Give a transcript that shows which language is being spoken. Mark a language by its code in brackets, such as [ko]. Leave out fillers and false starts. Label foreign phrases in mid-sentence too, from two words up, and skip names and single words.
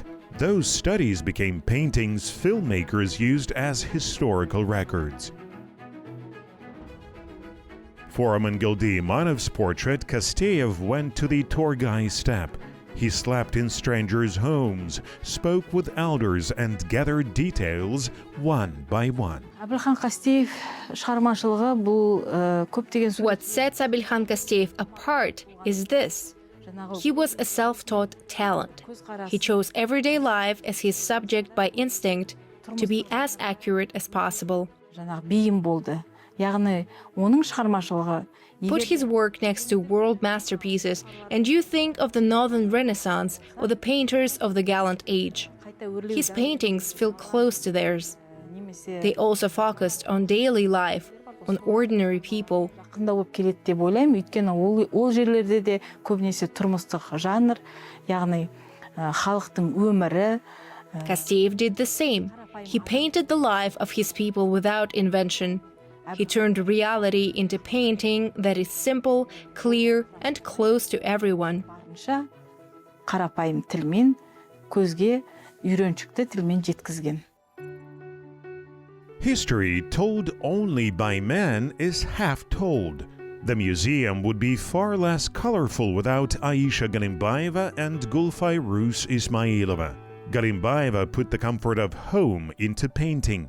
[en] Those studies became paintings filmmakers used as historical records. For Amangildi Imanov's portrait, Kasteev went to the Torgai steppe. He slept in strangers' homes, spoke with elders, and gathered details one by one. [kk] Әбілхан Қастеев шығармашылығы бұл көптеген [en] What sets Abilkhan Kasteev apart is this. He was a self-taught talent. He chose everyday life as his subject by instinct to be as accurate as possible. [kk] жаңағы бейім болды. Яғни оның шығармашылығы [en] Put his work next to world masterpieces, and you think of the Northern Renaissance or the painters of the Gallant Age. His paintings feel close to theirs. They also focused on daily life, on ordinary people. [kk] жақында болып келеді деп ойлаймын, өйткені ол жерлерде де көбінесе тұрмыстық жанр, яғни халықтың өмірі. [en] Kasteev did the same. He painted the life of his people without invention. He turned reality into painting that is simple, clear, and close to everyone. [kk] Қарапайым тілмен, көзге үйреншікті тілмен жеткізген. [en] History told only by men is half told. The museum would be far less colorful without Aisha Galimbayeva and Gulfay Rus Ismailova. Galimbayeva put the comfort of home into painting.